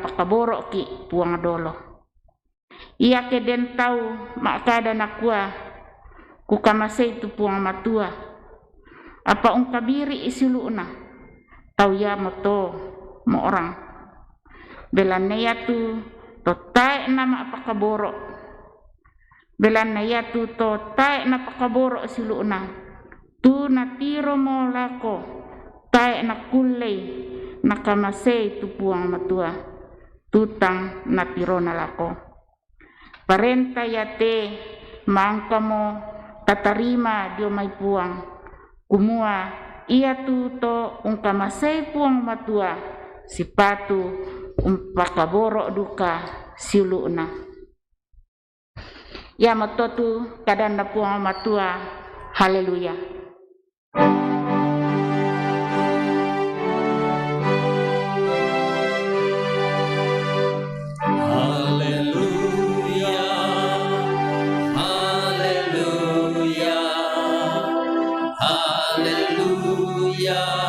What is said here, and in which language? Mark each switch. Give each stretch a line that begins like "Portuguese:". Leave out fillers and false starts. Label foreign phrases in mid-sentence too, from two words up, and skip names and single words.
Toraja-Sa'dan: pak kaboro ki puang dolo ia ke den tau ma kada nakua ku kamasei tu puang matua apa ungkabiri isiluna tau ya moto mo orang belan na yatu to tae na ma pak kaboro belan na yatu to tae na pakaboro siluna tu na tiro mo lako tae na kulei na kamasei tu puang matua tutang na tiro na lako parenta yate mangka mo tatarima dio mai puang kumua ia tu to ungkamasei puang matua sipatu pakaboro duka siluna Ya matotu kadanda puang matua. Haleluya. Haleluya, haleluya, haleluya,